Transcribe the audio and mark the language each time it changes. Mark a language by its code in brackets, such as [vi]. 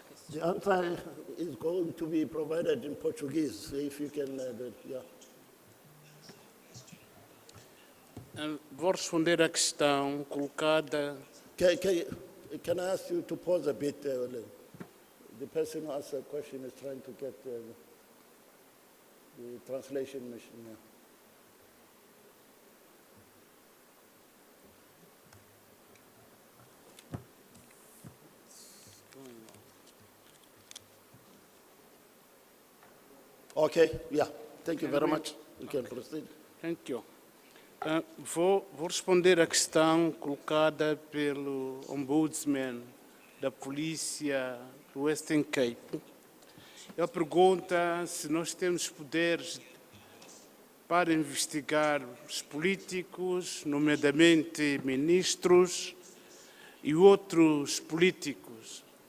[en] The answer is going to be provided in Portuguese, if you can, yeah. [pt] Vou responder à questão colocada... [en] Can I ask you to pause a bit? The person who asked the question is trying to get the translation machine. Yeah. Okay, yeah, thank you very much. You can proceed. Thank you. [pt] Vou responder à questão colocada pelo Ombudsman da Polícia do Western Cape. Ele pergunta se nós temos poderes para investigar os políticos, nomeadamente ministros e outros políticos.